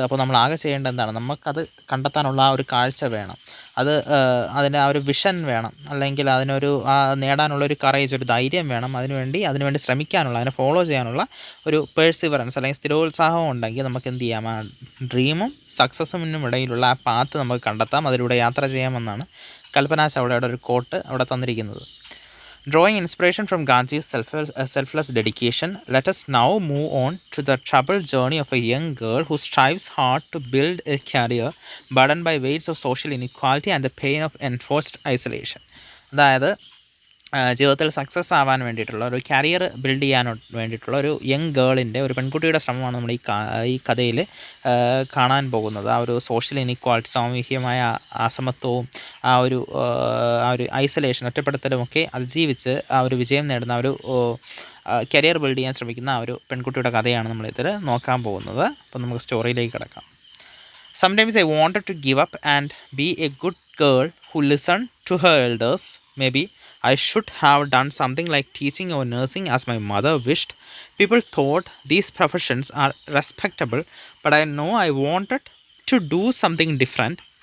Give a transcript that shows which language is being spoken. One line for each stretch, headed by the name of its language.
Malayalam: അപ്പോൾ നമ്മൾ ആകെ ചെയ്യേണ്ടത് എന്താണ്? നമുക്കത് കണ്ടെത്താനുള്ള ആ ഒരു കാഴ്ച വേണം, അതിന് ആ ഒരു വിഷൻ വേണം, അല്ലെങ്കിൽ അതിനൊരു നേടാനുള്ളൊരു കറേജ്, ഒരു ധൈര്യം വേണം. അതിനുവേണ്ടി ശ്രമിക്കാനുള്ള, അതിനെ ഫോളോ ചെയ്യാനുള്ള ഒരു പേഴ്സിവറൻസ് അല്ലെങ്കിൽ സ്ഥിരോത്സാഹം ഉണ്ടെങ്കിൽ നമുക്ക് എന്ത് ചെയ്യാം? ആ ഡ്രീമും സക്സസ്സിനും ഇടയിലുള്ള ആ പാത്ത് നമുക്ക് കണ്ടെത്താം, അതിലൂടെ യാത്ര ചെയ്യാമെന്നാണ് കൽപ്പന ചൗളയുടെ ഒരു കോട്ട് അവിടെ തന്നിരിക്കുന്നത്. Drawing inspiration from Gandhi's selfless dedication, let us now move on to the troubled journey of a young girl who strives hard to build a career burdened by weights of social inequality and the pain of enforced isolation. അതായത് ജീവിതത്തിൽ success ആവാൻ വേണ്ടിയിട്ടുള്ള ഒരു career build ചെയ്യാൻ വേണ്ടിയിട്ടുള്ള ഒരു young ഗേളിൻ്റെ, ഒരു പെൺകുട്ടിയുടെ ശ്രമമാണ് നമ്മൾ ഈ കഥയിൽ കാണാൻ പോകുന്നത്. ആ ഒരു സോഷ്യൽ ഇനീക്വാളിറ്റി, സാമൂഹികമായ അസമത്വവും ആ ഒരു ഐസൊലേഷൻ, ഒറ്റപ്പെടുത്തലും ഒക്കെ അതിജീവിച്ച് ആ ഒരു വിജയം നേടുന്ന ആ ഒരു കരിയർ ബിൽഡ് ചെയ്യാൻ ശ്രമിക്കുന്ന ആ ഒരു പെൺകുട്ടിയുടെ കഥയാണ് നമ്മളിതിൽ നോക്കാൻ പോകുന്നത്. അപ്പോൾ നമുക്ക് സ്റ്റോറിയിലേക്ക് കിടക്കാം.
English: Sometimes I wanted to give up and be a good girl who listened to her elders. Maybe I should have done something like teaching or nursing as my mother wished. People thought these professions are respectable, but I know I wanted to do something different.